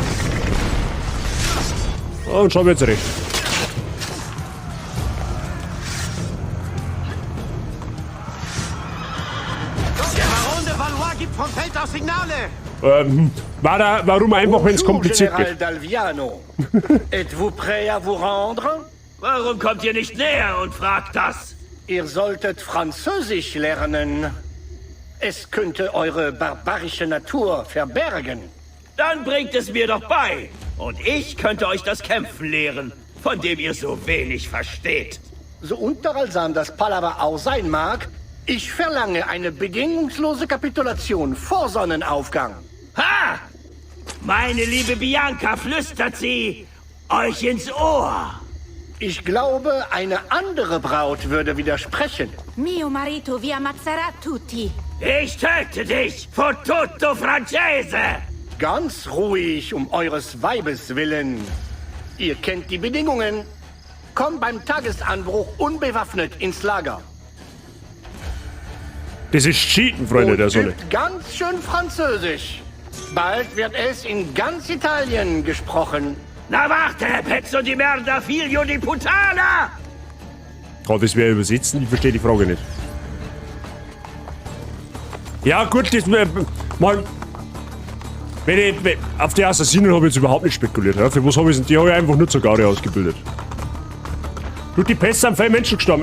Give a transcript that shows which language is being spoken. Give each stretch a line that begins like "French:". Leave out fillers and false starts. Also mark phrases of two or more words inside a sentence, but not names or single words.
German: Und schauen wir jetzt recht. Der Baron de Valois gibt vom Feld aus Signale! Warum einfach, wenn es kompliziert
French: Général
German: geht?
French: d'Alviano. Êtes-vous prêt à vous rendre?
German: Warum kommt ihr nicht näher und fragt das? Ihr solltet Französisch lernen. Es könnte eure barbarische Natur verbergen. Dann bringt es mir doch bei. Und ich könnte euch das Kämpfen lehren, von dem ihr so wenig versteht. So unterhaltsam das Palaver auch sein mag, ich verlange eine bedingungslose Kapitulation vor Sonnenaufgang. Ha! Meine liebe Bianca, flüstert sie euch ins Ohr. Ich glaube, eine andere Braut würde widersprechen.
Italian: Mio marito vi ammazzerà tutti.
German: Ich töte dich,
Italian: Fottuto Francese!
German: Ganz ruhig, um eures Weibes willen. Ihr kennt die Bedingungen. Kommt beim Tagesanbruch unbewaffnet ins Lager. Das ist Cheaten, Freunde der Sonne. Übt ganz schön Französisch. Bald wird es in ganz Italien gesprochen. Na warte,
Italian: pezzo di merda, figlio di puttana!
German: Kann das wer übersetzen? Ich verstehe die Frage nicht. Ja gut, das mal. Auf die Assassinen habe ich jetzt überhaupt nicht spekuliert. Ja? Für was habe ich denn? Die habe ich einfach nur zur Garde ausgebildet. Du, die Pest sind viele Menschen gestorben.